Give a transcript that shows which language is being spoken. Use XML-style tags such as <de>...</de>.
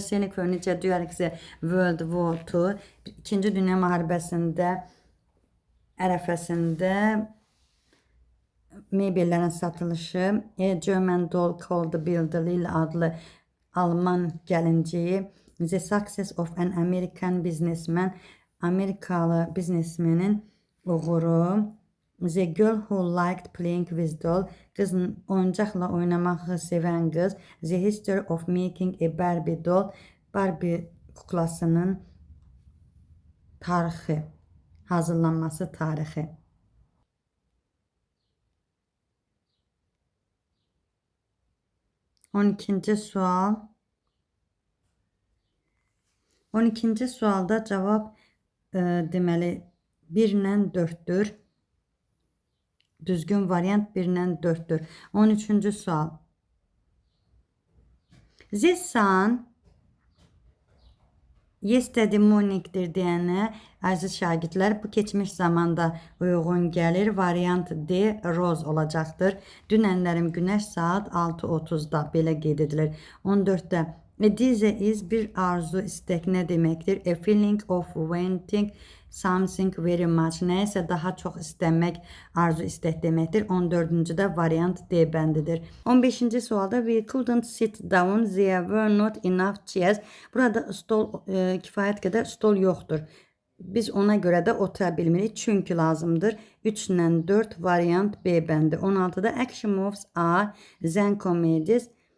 <en>Scenic furniture during World War II.</en> <az>İkinci Dünya müharibəsində ərəfəsində mebellərin satılışı.</az> <en>A German doll called Bilder Lil</en> <az>adlı Alman gəlinciyi.</az> <en>The success of an American businessman.</en> <az>Amerikalı biznesmenin uğuru.</az> <en>The girl who liked playing with doll.</en> <az>Qızın oyuncaqla oynamağı sevən qız.</az> <en>The history of making a Barbie doll.</en> <az>Barbie kuklasının tarixi. Hazırlanması tarixi. 12-ci sual. 12-ci sualda cavab deməli 1-lə 4-dür. Düzgün variant 1-lə 4-dür. 13-cü sual.</az> <en>The sun yesterday morning'dir</en> <az>deyənə, əziz şagirdlər, bu keçmiş zamanda uyğun gəlir. Variant D Rose olacaqdır. Dünənlərim günəş saat 6:30-da belə qeyd edilir. 14-də</az> <en>a desire is</en> <az>bir arzu, istek nə deməkdir?</az> <en>A feeling of wanting something very much.</en> <az>Nəyəsə daha çox istəmək, arzu, istek deməkdir. 14-cüdə variant D bəndidir. 15-ci sualda</az> <en>we couldn't sit down, there were not enough chairs.</en> <az>Burada stol kifayət qədər stol yoxdur. Biz ona görə də otura bilmirik, çünki lazımdır. 3-lə 4 variant B bəndi.</az> <en>16-da action moves are then comedies.</en>